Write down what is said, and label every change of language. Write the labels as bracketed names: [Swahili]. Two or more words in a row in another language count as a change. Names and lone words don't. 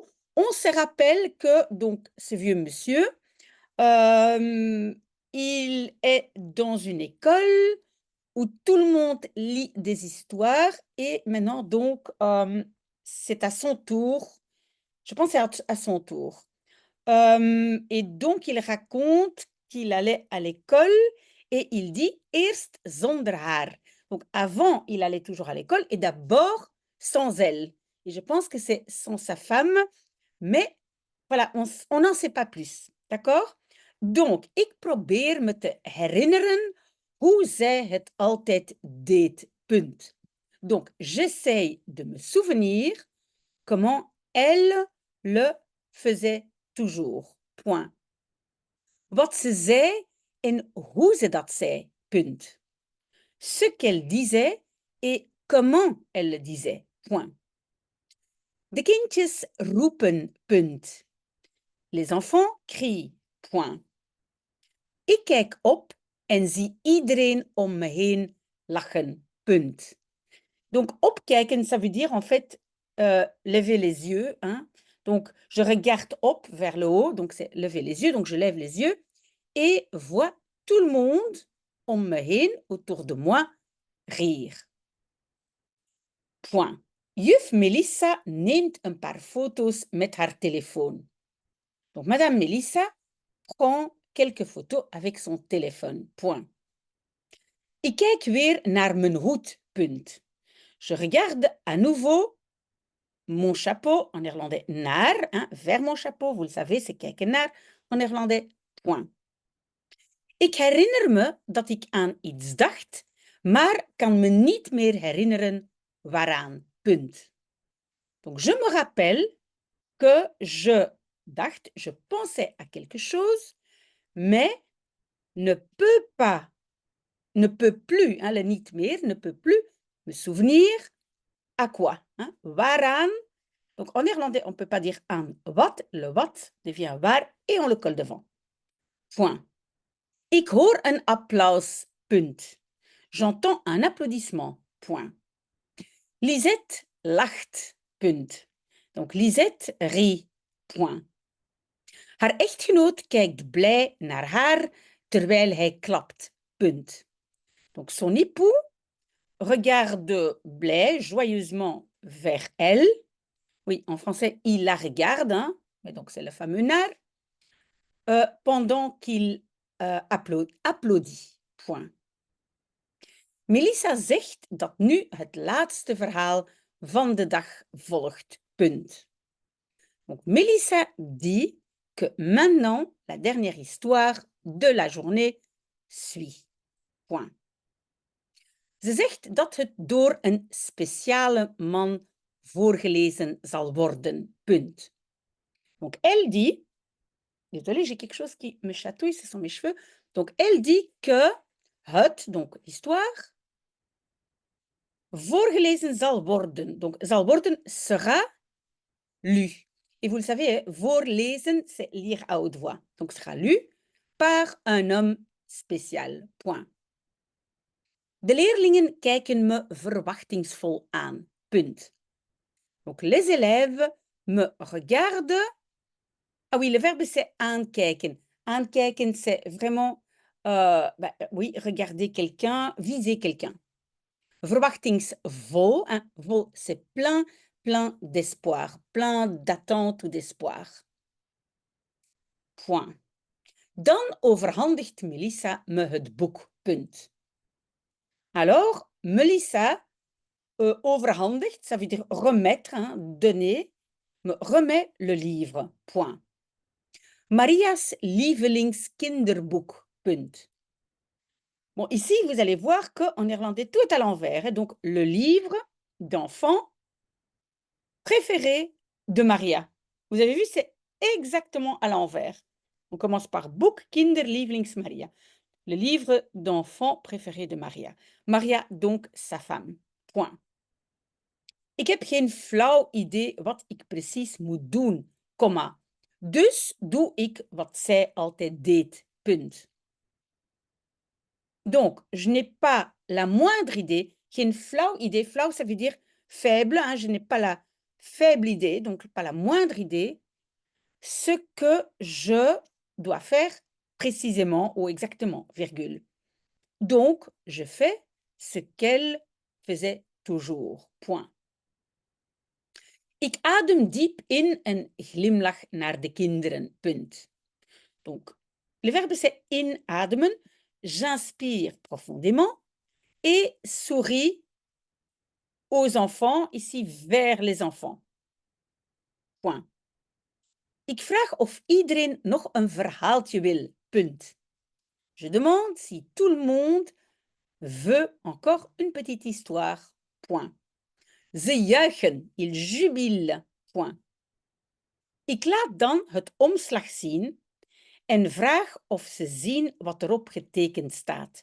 [French] On se rappelle que donc ce vieux monsieur, euh, il est dans une école où tout le monde lit des histoires et maintenant donc c'est à son tour. Je pense que c'est à son tour. Et donc il raconte qu'il allait à l'école et il dit [Dutch] eerst zonder haar. [French] Donc avant, il allait toujours à l'école et d'abord sans elle. Et je pense que c'est sans sa femme, mais voilà, on n'en sait pas plus. D'accord? Donc, [Dutch] ik probeer me te herinneren hoe zij het altijd deed. Punt. [French] Donc, j'essaye de me souvenir comment elle le faisait toujours. Point. [Dutch] Wat ze zei en hoe ze dat zei. Punt. [French] Ce qu'elle disait et comment elle le disait. Point. [Dutch] De kindjes roepen. Punt. [French] Les enfants crient. Point. [Dutch] Ik kijk op en zie iedereen om me heen lachen. Punt. [French] Donc, opkijken, ça veut dire en fait lever les yeux. Hein? Donc, je regarde op vers le haut, donc c'est lever les yeux, donc je lève les yeux et vois tout le monde [Dutch] om me heen, [French] autour de moi, rire. Point. [Dutch] Juf Melissa neemt een paar foto's met haar telefoon. [French] Donc, Madame Melissa prend quelques photos avec son téléphone. Point. [Dutch] Ik kijk weer naar mijn hoed. Punt. [French] Je regarde à nouveau mon chapeau, en néerlandais naar, hein, vers mon chapeau, vous le savez, c'est [Dutch] kijken naar, [French] en néerlandais point. [Dutch] Ik herinner me dat ik aan iets dacht, maar kan me niet meer herinneren waaraan. Punt. [French] Donc, je me rappelle que je dacht, je pensais à quelque chose, mais ne peut pas, ne peut plus, hein, le [Dutch] niet meer, [French] ne peut plus me souvenir à quoi, hein, waaraan. Donc, en néerlandais, on ne peut pas dire [Dutch] aan wat. [French] Le wat devient waar et on le colle devant. Point. [Dutch] Ik hoor een applaus. Punt. [French] J'entends un applaudissement. Point. [Dutch] Lisette lacht. Punt. [French] Donc, Lisette rit. Point. [Dutch] Haar echtgenoot kijkt blij naar haar terwijl hij klapt. Punt. [French] Donc, son époux regarde blij, joyeusement vers elle. Oui, en français, il la regarde, hein, mais donc c'est le fameux naar, pendant qu'il applaudit. Point. [Dutch] Melissa zegt dat nu het laatste verhaal van de dag volgt. Punt. [French] Donc, Melissa dit que maintenant la dernière histoire de la journée suit. Point. [Dutch] Ze zegt dat het door een speciale man voorgelezen zal worden. Punt. [French] Donc, elle dit, désolée, j'ai quelque chose qui me chatouille, ce sont mes cheveux. Donc, elle dit que het, donc l'histoire, [Dutch] voorgelezen zal worden. [French] Donc, [Dutch] zal worden [French] sera lu. Et vous le savez, voorlezen, c'est lire à haute voix. Donc, sera lu par un homme spécial. Point. [Dutch] De leerlingen kijken me verwachtingsvol aan. Punt. [French] Donc, les élèves me regardent. Ah oui, le verbe, c'est aankijken. Aankijken, c'est vraiment, oui, regarder quelqu'un, viser quelqu'un. Verwachtingsvol, hein, vol, c'est plein, plein d'espoir, plein d'attente ou d'espoir. Point. [Dutch] Dan overhandigt Melissa me het boek. Punt. [French] Alors, Melissa overhandigt, ça veut dire remettre, hein, donner, me remet le livre. Point. [Dutch] Maria's lievelingskinderboek. Punt. [French] Bon, ici, vous allez voir qu'en néerlandais, tout est à l'envers. Hein, donc, le livre d'enfant, préféré de Maria. Vous avez vu, c'est exactement à l'envers. On commence par [Dutch] Boek Kinderlievelings [French] Maria, le livre d'enfant préféré de Maria. Maria, donc sa femme. Point. [Dutch] Ik heb geen flauw idee wat ik precies moet doen, komma. Dus doe ik wat zij altijd deed. Punt. [French] Donc, je n'ai pas la moindre idée, [Dutch] geen flauw idée. [French] Flauw, ça veut dire faible. Hein, je n'ai pas la faible idée, donc pas la moindre idée, ce que je dois faire précisément ou exactement, virgule. Donc, je fais ce qu'elle faisait toujours. Point. [Dutch] Ik adem diep in en glimlach naar de kinderen. Punt. [French] Donc, le verbe c'est inademen. J'inspire profondément et souris aux enfants, ici vers les enfants. Point. [Dutch] Ik vraag of iedereen nog een verhaaltje wil. Punt. [French] Je demande si tout le monde veut encore une petite histoire. Point. [Dutch] Ze juichen, [French] ils jubilent. Point. [Dutch] Ik laat dan het omslag zien en vraag of ze zien wat erop getekend staat.